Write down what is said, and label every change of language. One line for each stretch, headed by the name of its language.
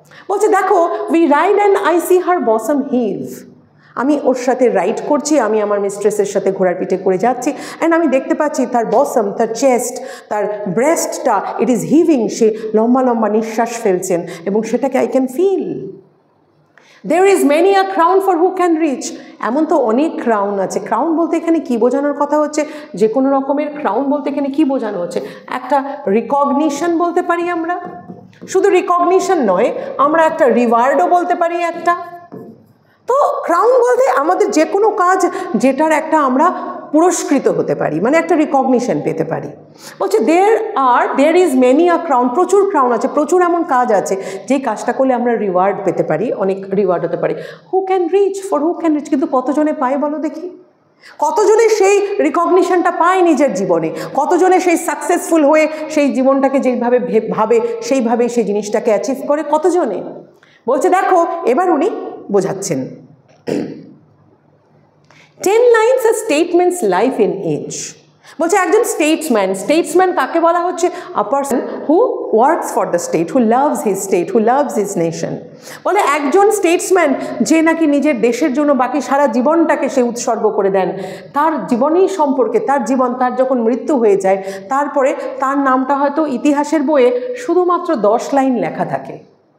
Bangla: বলছে দেখো,
English: we ride and I see her bosom heave,
Bangla: আমি ওর সাথে রাইড করছি, আমি আমার মিস্ট্রেসের সাথে ঘোড়ার পিঠে করে যাচ্ছি, অ্যান্ড আমি দেখতে পাচ্ছি তার বসম, তার চেস্ট, তার ব্রেস্টটা, ইট ইজ হিভিং, সে লম্বা লম্বা নিঃশ্বাস ফেলছেন, এবং সেটাকে I can feel.
English: There is many a crown for who can reach,
Bangla: এমন তো অনেক ক্রাউন আছে। ক্রাউন বলতে এখানে কি বোঝানোর কথা হচ্ছে? যে কোনো রকমের ক্রাউন বলতে এখানে কি বোঝানো হচ্ছে? একটা রিকগনিশন বলতে পারি আমরা, শুধু রিকগনিশন নয়, আমরা একটা রিওয়ার্ডও বলতে পারি একটা। তো ক্রাউন বলতে আমাদের যে কোনো কাজ যেটার একটা আমরা পুরস্কৃত হতে পারি, মানে একটা রিকগনিশন পেতে পারি। বলছে
English: there is many a crown,
Bangla: প্রচুর ক্রাউন আছে, প্রচুর এমন কাজ আছে যেই কাজটা করলে আমরা রিওয়ার্ড পেতে পারি, অনেক রিওয়ার্ড হতে পারি।
English: who can reach, for who can reach,
Bangla: কিন্তু কতজনে পায় বলো দেখি? কতজনে সেই রিকগনিশনটা পায় নিজের জীবনে, কতজনে সেই সাকসেসফুল হয়ে সেই জীবনটাকে যেভাবে ভাবে সেইভাবেই সেই জিনিসটাকে অ্যাচিভ করে, কতজনে। বলছে দেখো, এবার উনি বোঝাচ্ছেন
English: 10 lines as statements life in age।
Bangla: বলছে একজন স্টেটসম্যান কাকে বলা হচ্ছে?
English: A person who works for the state, who loves his state, who loves his nation.
Bangla: বলে একজন স্টেটসম্যান যে নাকি নিজের দেশের জন্য বাকি সারা জীবনটাকে সে উৎসর্গ করে দেন, তার জীবনেই সম্পর্কে তার যখন মৃত্যু হয়ে যায় তারপরে তার নামটা হয়তো ইতিহাসের বইয়ে শুধুমাত্র 10 লাইন লেখা থাকে।